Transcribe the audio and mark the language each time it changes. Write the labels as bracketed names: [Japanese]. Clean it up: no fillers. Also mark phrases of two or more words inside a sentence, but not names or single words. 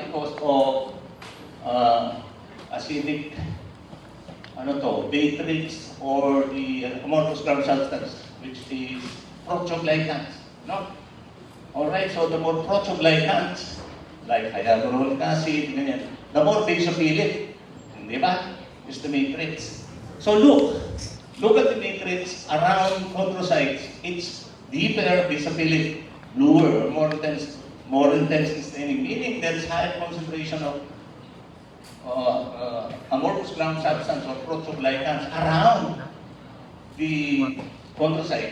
[English] Because of acidic matrix or the amorphous ground substance, which is proteoglycans. No? Alright, so the more proteoglycans, like hyaluronic acid, ganyan, the more basophilic, [Filipino] di ba? [English] Is the matrix. So look at the matrix around chondrocytes. It's deeper basophilic, bluer, more intense in staining, meaning there is higher concentration of amorphous ground substance or proteoglycans around the chondrocytes.